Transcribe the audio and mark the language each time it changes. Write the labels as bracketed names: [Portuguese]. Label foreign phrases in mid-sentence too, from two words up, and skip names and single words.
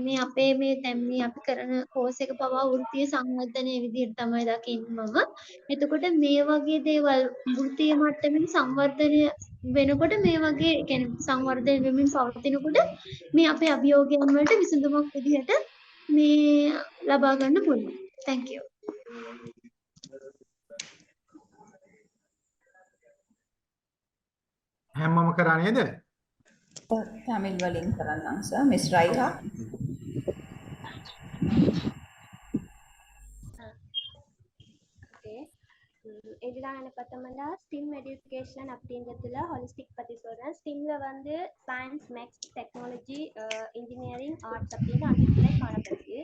[Sinhala] මේ අපේ මේ දැන් මේ අපි කරන කෝස් එක පවා වෘත්තීය සංවර්ධනයේ විදිහට තමයි දකින්නේ මම. එතකොට මේ වගේ දේවල් වෘත්තීය මට්ටමින් සංවර්ධනය වෙනකොට මේ වගේ කියන්නේ සංවර්ධනය වෙමින් පවතිනකොට මේ අපේ අභියෝගයන් වලට විසඳුමක් විදිහට මේ ලබා ගන්න පුළුවන්. [English] Thank you. [Sinhala] හැමෝම කරා නේද? තමිල් වලින් කරන්නම් සර්. මිස් රයිහා. [Tamil] இதுதான் எனக்கு பார்த்தோம்னா [English] STEM education [Tamil] அப்படிங்கிறதுல ஹாலிஸ்டிக் பற்றி சொல்கிறேன். ஸ்டிம்மில் வந்து [English] science, maths, technology, engineering, arts [Tamil] அப்படின்னு 5 துறை காணப்படுது.